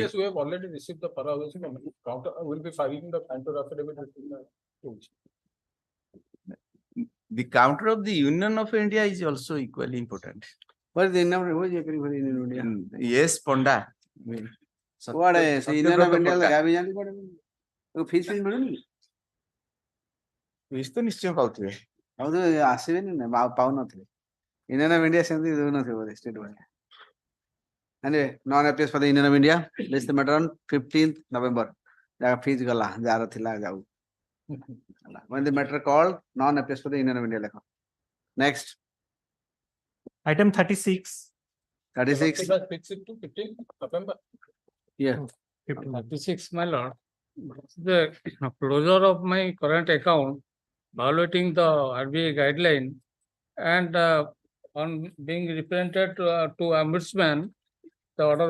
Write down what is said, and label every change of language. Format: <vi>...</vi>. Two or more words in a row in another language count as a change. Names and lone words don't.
<en>case, we have already received the parallel counter. Will be filing the counter affidavit. The counter of the Union of India is also equally important. What is the number? What is the appealing for the Union of India? Yes, Ponda. What is the Union of India?</en> <or>Fees ମିଳୁନି Fees ତ ନିଶ୍ଚୟ ପାଉଥିବେ ଆଉ ତ ଆସିବେନି ନା ପାଉନଥିବେ ୟୁନିୟନ ଅଫ ଇଣ୍ଡିଆ ସେମିତି ଦଉନଥିବ ବୋଧେ ଷ୍ଟେଟ ଭଳିଆ</or> <en>anyway non appeals for the Union of India list matter on 15th November</en> <or>ଯାହା ଫିସ୍ ଗଲା ଯାହାର ଥିଲା ଯାଉ</or> <en>when the matter called non appeals for the Union of India</en> <or>ଲେଖ next</or> <en>Item 36. 36 Fix it to 15th November. yeah 36, my lord. The closure of my current account violating the RBI guideline and on being represented to ombudsman, the order</en>